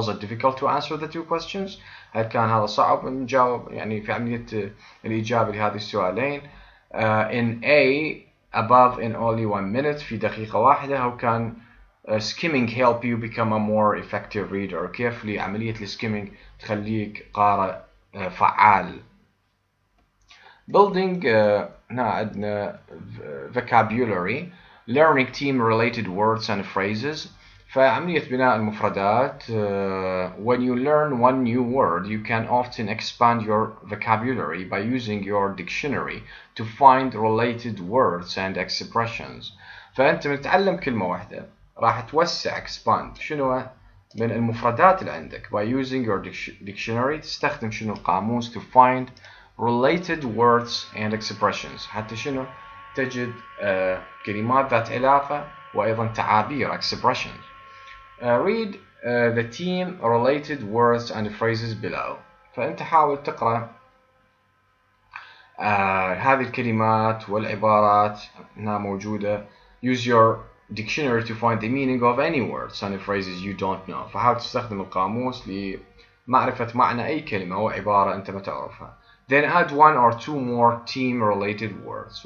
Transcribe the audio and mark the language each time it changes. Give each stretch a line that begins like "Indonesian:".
English: Was it difficult to answer the two questions؟
Arabic: هل كان هذا صعب نجاوب يعني في عملية الإجابة لهذه السؤالين؟
English: In A above in only 1 minute،
Arabic: في دقيقة واحدة.
English: How can skimming help you become a more effective reader؟
Arabic: كيف لعملية السكيمينج تخليك قارئ فعال.
English: Building
Arabic: هنا عندنا
English: vocabulary learning team related words and phrases.
Arabic: فعملية بناء المفردات.
English: When you learn one new word you can often expand your vocabulary by using your dictionary to find related words and expressions.
Arabic: فأنت من تتعلم كلمة واحدة راح توسع expand شنو من المفردات اللي عندك
English: by using your dictionary.
Arabic: تستخدم شنو القاموس
English: to find related words and expressions،
Arabic: حتى شنو تجد كلمات ذات علاقة وأيضا تعابير expressions.
English: Read the team related words and phrases below.
Arabic: فأنت حاول تقرأ هذه الكلمات والعبارات هنا موجودة.
English: Use your dictionary to find the meaning of any words and phrases you don't know.
Arabic: فحاول تستخدم القاموس لمعرفة معنى أي كلمة أو عبارة أنت ما تعرفها.
English: Then add 1 or 2 more team related words.